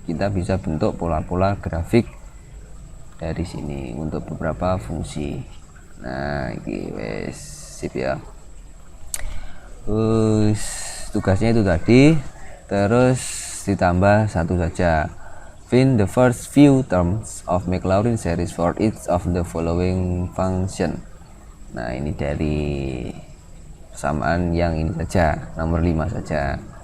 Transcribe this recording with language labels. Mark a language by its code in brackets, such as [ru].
[id] Kita bisa bentuk pola-pola grafik dari sini untuk beberapa fungsi. Nah, ini wes sip ya. Terus tugasnya itu tadi, terus ditambah satu saja. [en] Find the first few terms of Maclaurin series for each of the following function. [id] Nah, ini dari persamaan yang ini saja, nomor 5 saja.